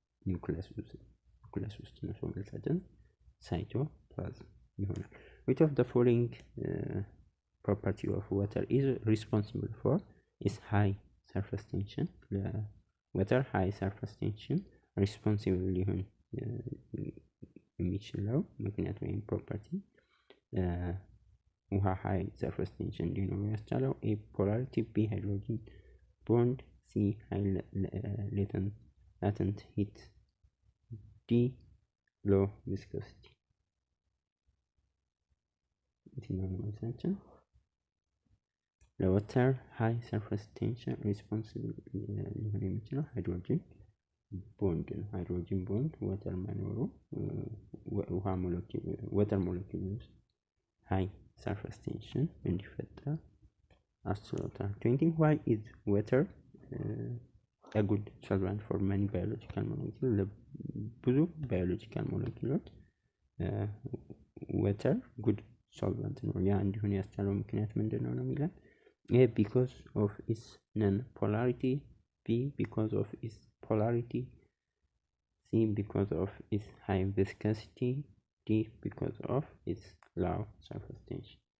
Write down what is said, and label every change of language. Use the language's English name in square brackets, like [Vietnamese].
[Amharic] ኒውክሊየስ ውስጥ ነው። መልሳችን ሳይቶፕላዝም ይሆናል። [English] Which of the following property of water is responsible for its high surface tension? water high surface tension responsible [Amharic] ሊሆን የሚችለው ምክንያት ወይም ፕሮፐርቲ ውሃ [English] high surface tension [Amharic] እንዲኖረው ያስቻለው? [English] A. polarity. B. hydrogen bond. C. high latent heat [Amharic] ዲ ሎ ቪስኮሲቲ። የትኛው ነው መልሳችን? ለወተር ሃይ ሰርፌስ ቴንሽን ሪስፖንሲብል ሊሆን የሚችለው ሃይድሮጅን ቦንድ ነው። ሃይድሮጅን ቦንድ ወተር መኖሩ ውሃ ሞለኪል ወተር ሞለኪል ውስጥ ሃይ ሰርፌስ ቴንሽን እንዲፈጠር አስችሎታል። 20 [English] why is water a good solvent for many biological molecules? [Amharic] ብዙ [English] biological molecules water good solvent [Amharic] ነው። ያ እንዲሆን ያስቻለው ምክንያት ምንድነው ነው የሚለን? [English] A because of its non-polarity, B because of its polarity, C because of its high viscosity, D because of its low surface tension.